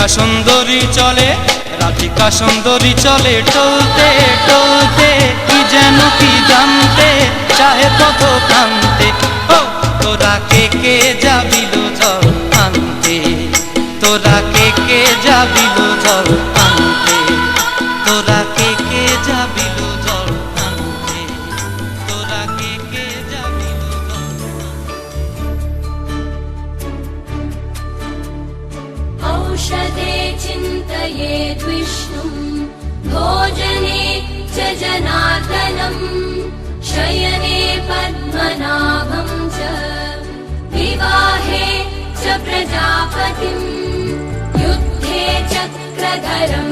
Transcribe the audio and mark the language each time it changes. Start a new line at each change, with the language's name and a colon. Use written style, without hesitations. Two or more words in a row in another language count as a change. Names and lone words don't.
Bangla: সুন্দরী চলে, রাধিকা সুন্দরী চলে টলতে টলতে, কি যেন কি জানতে চাহে পথ কানতে, ও তোরা কে যাবিল জল আনতে, তোরা কে যাবিল জল আনতে, তোরা কে যাবিল জল আনতে, তোরা কে যাবিল জল।
Sanskrit: औषधे चिन्तयेद् विष्णुं, भोजने च जनार्दनम्, शयने पद्मनाभं च, विवाहे च प्रजापतिम्, युद्धे चक्रधरं